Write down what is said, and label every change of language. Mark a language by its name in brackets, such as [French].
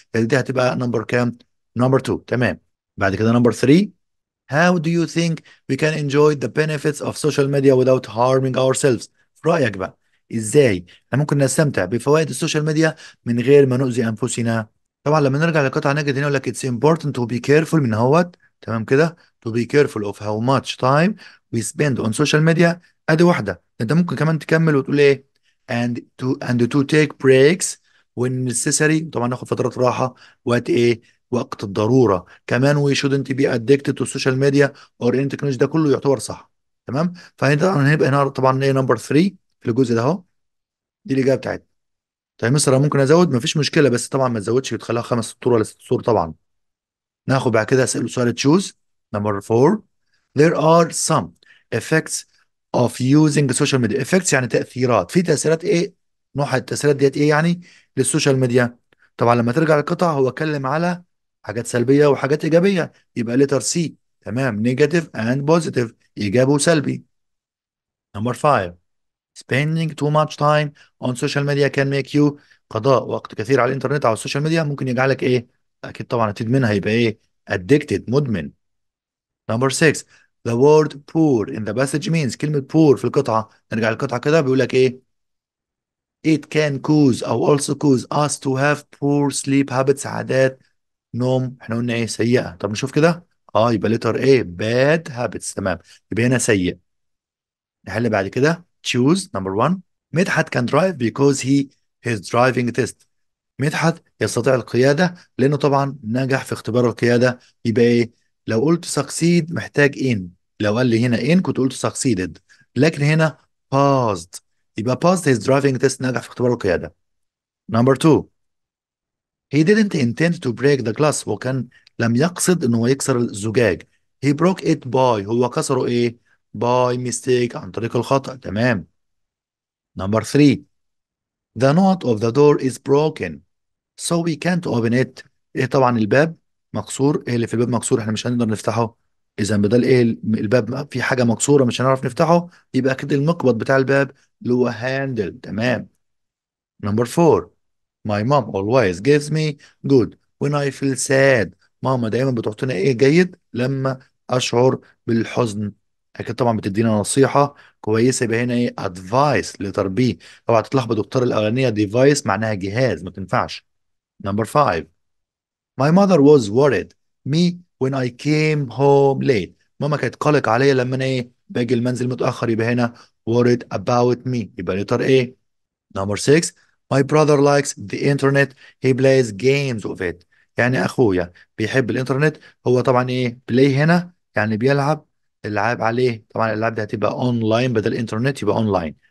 [Arabic] دي هتبقى نمبر كام؟ نمبر 2. تمام. بعد كده نمبر 3: [English] how do you think we can enjoy the benefits of social media without harming ourselves؟ [Arabic] في رأيك بقى ازاي احنا ممكن نستمتع بفوائد السوشيال ميديا من غير ما نؤذي انفسنا؟ طبعا لما نرجع للقطعة نجد هنا يقول لك [English] it's important to be careful [Arabic] من هوت. تمام كده. [English] to be careful of how much time we spend on social media. [Arabic] ادي واحدة. انت ممكن كمان تكمل وتقول ايه: [English] and to take breaks when necessary. [Arabic] طبعا ناخد فترات راحة وقت ايه؟ وقت الضرورة. [English] كمان we shouldn't be addicted to social media or any technology. [Arabic] ده كله يعتبر صح. تمام. فهنا هنبقى هنا طبعا ايه نمبر 3 في الجزء ده اهو. دي الإجابة بتاعتنا. طيب مستر أنا ممكن ازود؟ مفيش مشكله، بس طبعا ما تزودش وتخليها 5 سطور ولا 6 سطور طبعا. ناخد بعد كده اسئله سؤال تشوز. نمبر 4: [English] there are some effects of using social media. [Arabic] effects يعني تاثيرات. في تاثيرات ايه؟ نوع التاثيرات ديت ايه يعني للسوشيال ميديا؟ طبعا لما ترجع للقطع هو اتكلم على حاجات سلبيه وحاجات ايجابيه، يبقى لتر سي. تمام. نيجاتيف اند بوزيتيف، ايجابي وسلبي. [English] Number 5: spending too much time on social media can make you. [Arabic] قضاء وقت كثير على الانترنت او السوشيال ميديا ممكن يجعلك ايه؟ اكيد طبعا هتدمنها، هيبقى ايه؟ addicted، مدمن. [English] Number 6: the word poor in the passage means. كلمة poor في القطعة، [Arabic] نرجع للقطعة كده بيقول لك ايه: [English] it can cause او also cause us to have poor sleep habits. [Arabic] عادات نوم احنا قلنا ايه؟ سيئة. طب نشوف كده. [English] يبقى letter A bad habits. [Arabic] تمام. يبقى هنا سيء. نحل بعد كده [English] choose number 1. مدحت can drive because he his driving test. [Arabic] مدحت يستطيع القيادة لأنه طبعا نجح في اختبار القيادة. يبقى إيه؟ لو قلت succeed محتاج in. لو قال لي هنا in كنت قلت succeeded، لكن هنا passed. يبقى [English] passed his driving test، [Arabic] نجح في اختبار القيادة. [English] number 2: he didn't intend to break the glass. [Arabic] وكان لم يقصد إنه يكسر الزجاج. [English] he broke it by. [Arabic] هو كسره إيه؟ [English] by mistake، [Arabic] عن طريق الخطأ. تمام. [English] number 3: the knot of the door is broken so we can't open it. [Arabic] ايه طبعا الباب مكسور. ايه اللي في الباب مكسور؟ احنا مش هنقدر نفتحه. اذا بدل ايه الباب في حاجه مكسوره مش هنعرف نفتحه، يبقى اكيد المقبض بتاع الباب اللي هو هاندل. تمام. [English] Number 4: my mom always gives me good when I feel sad. [Arabic] ماما دايما بتعطينا ايه؟ جيد لما اشعر بالحزن. اكيد طبعا بتدينا نصيحه كويسه. يبقى هنا ايه؟ advice لتربيه. اوعى تتلخبط دكتور الاولانيه device معناها جهاز، ما تنفعش. [English] Number 5: my mother was worried me when I came home late. [Arabic] ماما كانت قلق عليا لما انا ايه؟ باجي المنزل متاخر. يبقى هنا [English] worried about me. [Arabic] يبقى لتر ايه. [English] Number 6: my brother likes the internet he plays games of it. [Arabic] يعني أخويا بيحب الإنترنت. هو طبعا إيه play هنا؟ يعني بيلعب الألعاب عليه. طبعا الألعاب دي هتبقى أونلاين بدل إنترنت، يبقى أونلاين.